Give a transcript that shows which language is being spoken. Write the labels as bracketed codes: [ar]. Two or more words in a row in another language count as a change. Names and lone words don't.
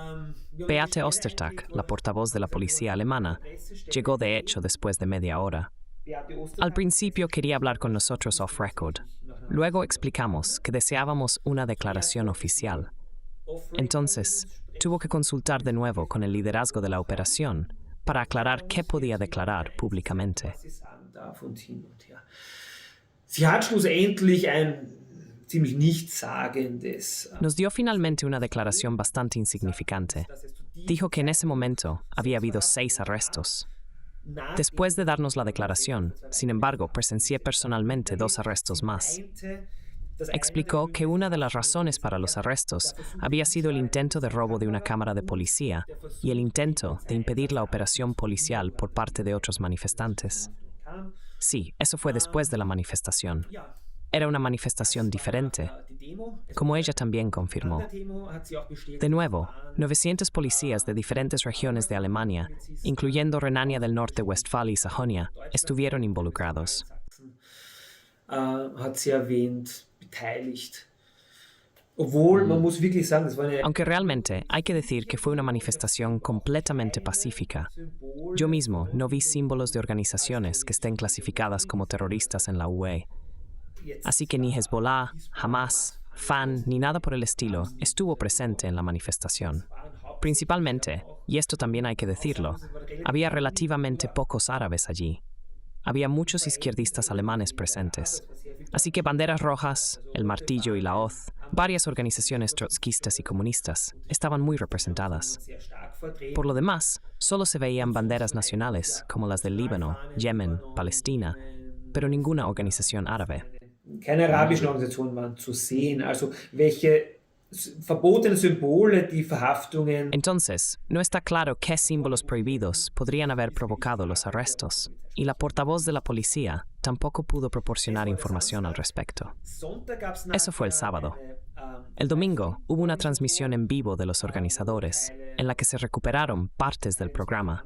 [es] Beate Ostertag, la portavoz de la policía alemana, llegó de hecho después de media hora. Al principio quería hablar con nosotros off-record. Luego explicamos que deseábamos una declaración oficial. Entonces, tuvo que consultar de nuevo con el liderazgo de la operación para aclarar qué podía declarar públicamente. [de] Sie hat schlussendlich ein ziemlich nichtssagendes. [es] Nos dio finalmente una declaración bastante insignificante. Dijo que en ese momento había habido 6 arrestos. Después de darnos la declaración, sin embargo, presencié personalmente 2 arrestos más. Explicó que una de las razones para los arrestos había sido el intento de robo de una cámara de policía y el intento de impedir la operación policial por parte de otros manifestantes. Sí, eso fue después de la manifestación. Era una manifestación diferente, como ella también confirmó. De nuevo, 900 policías de diferentes regiones de Alemania, incluyendo Renania del Norte-Westfalia y Sajonia, estuvieron involucrados. [de] Hat sie erwähnt, beteiligt. Obwohl, man muss wirklich sagen, das war eine... [es] Aunque realmente hay que decir que fue una manifestación completamente pacífica. Yo mismo no vi símbolos de organizaciones que estén clasificadas como terroristas en la UE. Así que ni Hezbollah, Hamas, FAN, ni nada por el estilo estuvo presente en la manifestación. Principalmente, y esto también hay que decirlo, había relativamente pocos árabes allí. Había muchos izquierdistas alemanes presentes. Así que banderas rojas, el martillo y la hoz, varias organizaciones trotskistas y comunistas estaban muy representadas. Por lo demás, solo se veían banderas nacionales como las del Líbano, Yemen, Palestina, pero ninguna organización árabe. [de] Keine arabischen Organisationen waren zu sehen, also welche verbotene Symbole, die Verhaftungen. [es] Entonces, no está claro qué símbolos prohibidos podrían haber provocado los arrestos, y la portavoz de la policía tampoco pudo proporcionar información al respecto. Eso fue el sábado. El domingo hubo una transmisión en vivo de los organizadores, en la que se recuperaron partes del programa.